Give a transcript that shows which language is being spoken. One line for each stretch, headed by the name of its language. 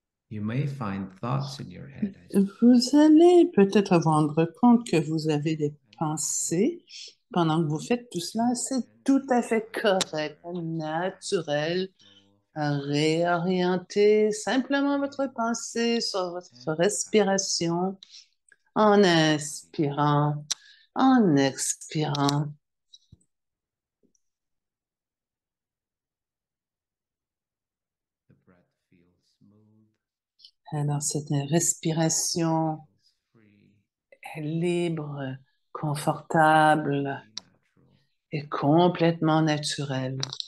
English: You may find thoughts in your head
French: Vous allez peut-être vous rendre compte que vous avez des pensées pendant que vous faites tout cela. C'est tout à fait correct, naturel. Réorientez simplement votre pensée sur votre respiration en inspirant, en expirant.
English: the breath feels smooth.
French: Alors, cette respiration
English: feels free,
French: libre, confortable
English: completely natural.
French: et complètement naturelle.